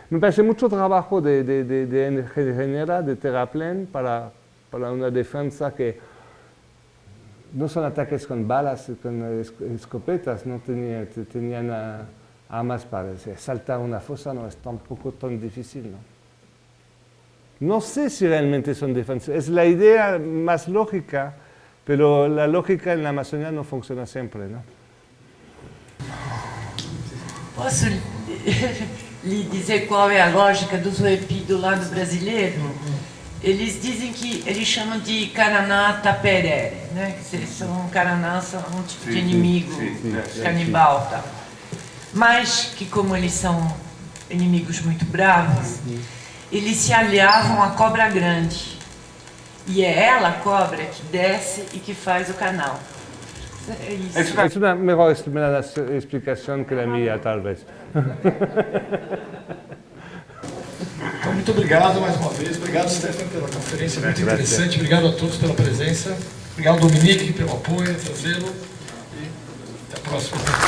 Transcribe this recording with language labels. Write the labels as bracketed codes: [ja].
[es] Me parece mucho trabajo de ingeniera, de terraplén para una defensa que no son ataques con balas, con escopetas, no tenían armas para saltar una fosa, no es tampoco tan difícil, ¿no? No sé si realmente son defensivos. Es la idea más lógica, pero la lógica en la Amazonía no funciona siempre, ¿no? [pt] Posso lhe dizer qual é a lógica dos Zoepi do lado brasileiro? Eles dizem que eles chamam de Caraná Taperé, né? Que Caraná são um tipo de inimigo canibal, tá? Mas que como eles são inimigos muito bravos, eles se aliavam à cobra grande. E é ela, a cobra, que desce e que faz o canal. É isso. [es] Es una mejor explicación que la mía, tal vez. [pt] Então, muito obrigado mais uma vez. Obrigado, Stefan, pela conferência muito interessante. Obrigado a todos pela presença. Obrigado, Dominique, pelo apoio, trazê-lo. E até a próxima.